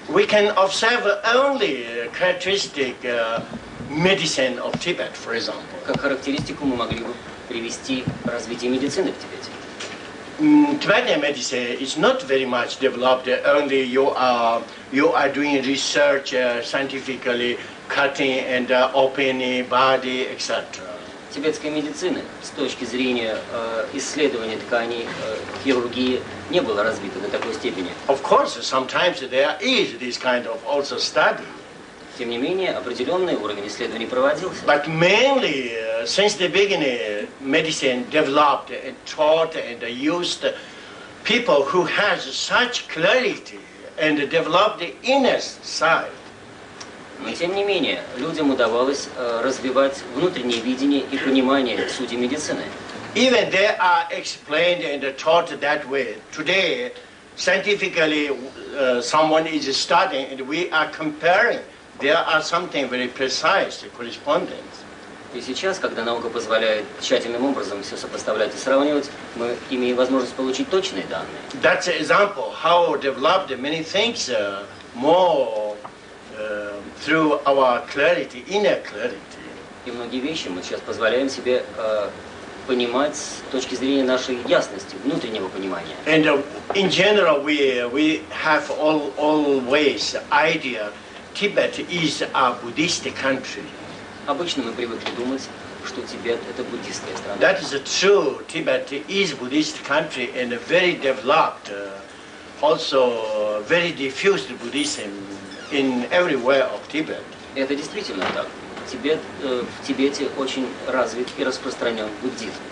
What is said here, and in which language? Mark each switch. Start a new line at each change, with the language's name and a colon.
English: We can observe only characteristic medicine of Tibet, for example.
Russian: Как характеристику мы могли бы привести развитие медицины в Тибете.
English: Tibetan medicine is not very much developed. Only you are doing research scientifically, cutting and opening body, etc.
Russian: Тибетской медицины с точки зрения исследования тканей, хирургии не было развито до такой степени.
English: Of course, sometimes there is this kind of also study.
Russian: Тем не менее, определенный уровень исследований проводился.
English: But mainly, since the beginning, medicine developed and taught and used people who has such clarity and develop the inner side.
Russian: Но тем не менее, людям удавалось развивать внутреннее видение и понимание сути медицины.
English: Even they are explained and taught that way. Today, scientifically, someone is studying and we are comparing. There are something very precise correspondence.
Russian: И сейчас, когда наука позволяет тщательным образом все сопоставлять и сравнивать, мы имеем возможность получить точные данные.
English: That's an example how developed many things more through our clarity, inner clarity.
Russian: И многие вещи мы сейчас позволяем себе понимать с точки зрения нашей ясности, внутреннего понимания.
English: And in general, we have always idea Tibet is a Buddhist country.
Russian: Обычно мы привыкли думать, что Тибет – это буддистская страна.
English: That is true. Tibet is Buddhist country and very developed, also very diffused Buddhism in everywhere of Tibet.
Russian: Это действительно так. В Тибете очень развит и распространен буддизм.